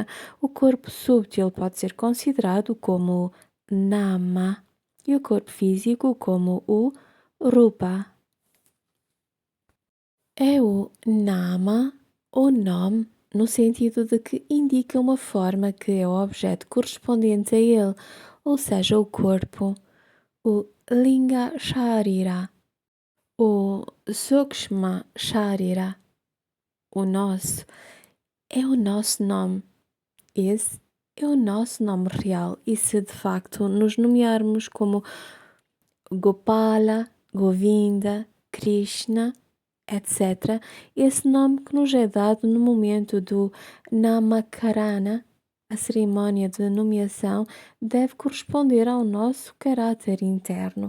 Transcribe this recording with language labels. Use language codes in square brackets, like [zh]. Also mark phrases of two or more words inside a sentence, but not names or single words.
[pt] O corpo sútil pode ser considerado como nama e o corpo físico como o rupa. É o nama ou nome no sentido de que indica uma forma que é o objeto correspondente a ele, ou seja, o corpo. O [sa] लिङ्ग शरीर, [pt] o [sa] सूक्ष्म शरीर, [pt] o nosso, é o nosso nome. Esse é o nosso nome real e se de facto nos nomearmos como Gopala, Govinda, Krishna, etc., esse nome que nos é dado no momento do Namakarana, a cerimónia de nomeação, deve corresponder ao nosso caráter interno.